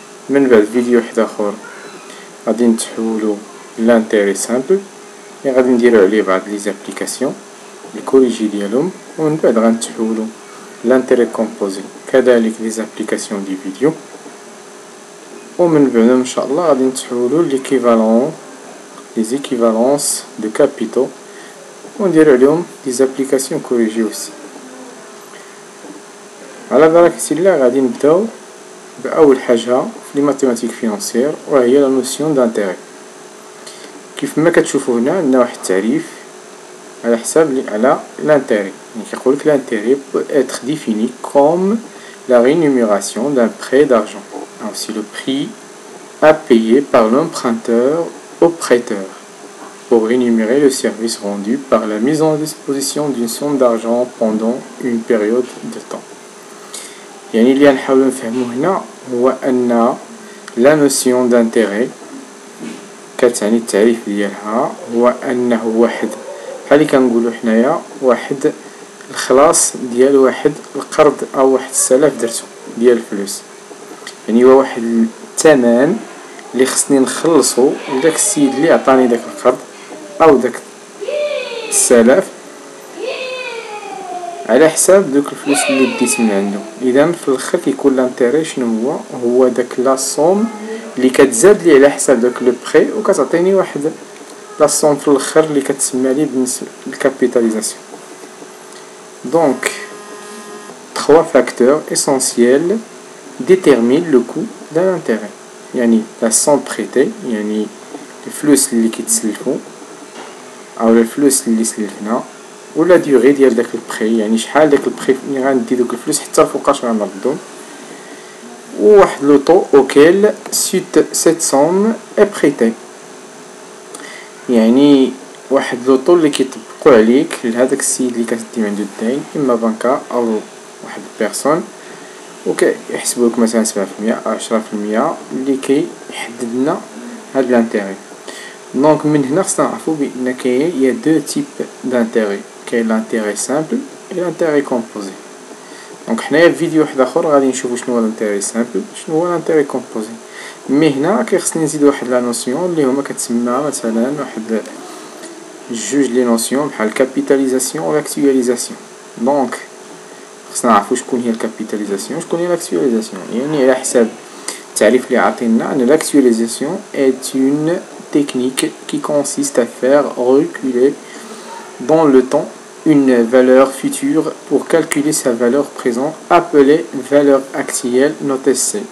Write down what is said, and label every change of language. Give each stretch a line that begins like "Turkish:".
Arabic: من بعد فيديو واحد اخر غادي نتحولوا لانتيغي سامبل، يعني غادي نديروا عليه بعض لي زابليكاسيون الكوريجي ديالهم، ومن بعد غنتحولوا
French: l'intérêt composé
Arabic: كذلك لي زابليكاسيون دي فيديو، ومن بعد ان شاء الله غادي نتحولوا ليكيفالون لي زيكيفالونس دو كابيتو ونديروا عليهم لي زابليكاسيون كوريجي اوسي. على بركة الله غادي نبداو باول حاجه في لي ماتيماتيك فينانسيير، وهي لا نوسيون دانتيغي. كيف ما كتشوفوا هنا عندنا واحد التعريف على حساب على l'intérêt.
French: Donc l'intérêt peut être défini comme la rémunération d'un prêt d'argent. C'est le prix à payer par l'emprunteur au prêteur pour rémunérer le service rendu par la mise en disposition d'une somme d'argent pendant une période de temps.
Arabic: يعني اللي غنحاولوا نفهموا هنا هو أن
French: la notion d'intérêt
Arabic: كتعني التعريف ديالها هو أنه واحد بحال اللي كنقولوا حنايا واحد الخلاص ديال واحد القرض او واحد السلف درتو ديال الفلوس، يعني هو واحد الثمن اللي خصني نخلصو لداك السيد اللي عطاني داك القرض او داك السلف على حساب دوك الفلوس اللي ديت من عنده. اذا في الاخر كيكون لانتيري شنو هو داك لا صوم اللي كتزاد لي على حساب داك لو بري وكتعطيني واحد لا صوم في الاخر اللي كتسمى لي بالنسبه للكابيتاليزاسيون.
French: دونك 3 facteurs essentiels déterminent le coût de l'intérêt.
Arabic: يعني la somme prêtée، يعني الفلوس اللي كيتسلفوا او الفلوس اللي سلفنا، ولا ديوري ديال داك البري، يعني شحال داك البري اللي غندي دوك الفلوس حتى لفوقاش غنردهم، وواحد لو طو
French: auquel cette somme est prêtée،
Arabic: يعني واحد لو طو اللي كيطبقوا عليك لهداك السيد اللي كتدي عنده الدين، اما بنكا او واحد البيرسون، وكيحسبوا لك مثلا 7% او 10% اللي كيحدد لنا هاد لانتيغي. دونك من هنا خصنا نعرفوا بان كاين يا دو تيب دانتيغي، كاين لانتيغي سامبل و لانتيغي كومبوزي. دونك حنايا في فيديو واحد اخر غادي نشوفوا شنو هو لانتيغي سامبل شنو هو لانتيغي كومبوزي. مي هنا كيخصني نزيد واحد لا نوسيون اللي هما كتسمى مثلا واحد جوج لي نوسيون بحال الكابيتاليزاسيون و لاكتواليزاسيون. دونك خصنا نعرفوا شكون هي الكابيتاليزاسيون شكون هي لاكتواليزاسيون. يعني على حساب التعريف اللي عطينا ان لاكتواليزاسيون
French: est une technique qui consiste à faire reculer dans le temps une valeur future pour calculer sa valeur présente appelée valeur actuelle notée C.